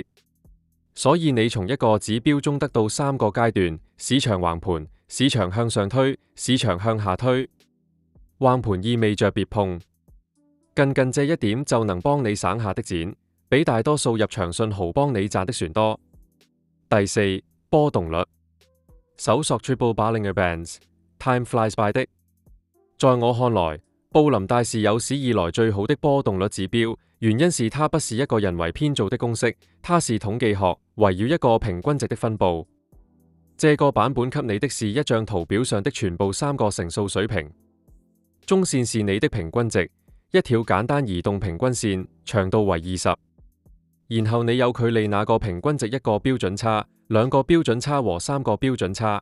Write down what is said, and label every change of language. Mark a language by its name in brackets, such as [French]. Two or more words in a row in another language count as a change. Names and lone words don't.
[Chinese] 所以你從一個指標中得到3個階段：市場橫盤、市場向上推、市場向下推。橫盤意味着別碰，近這一點就能幫你省下的錢，比大多數入場信號幫你賺的船多。第4，波動率，搜索 Triple Bollinger Bands。 [English] Time flies by [Chinese] 的。在我看來，布林帶是有史以來最好的波動率指標，原因是它不是一個人為編造的公式，它是統計學圍繞一個平均值的分佈。這個版本給你的是一張圖表上的全部3個乘數水平，中線是你的平均值，一條簡單移動平均線，長度為20，然後你有距離那個平均值1個標準差、2個標準差和3個標準差。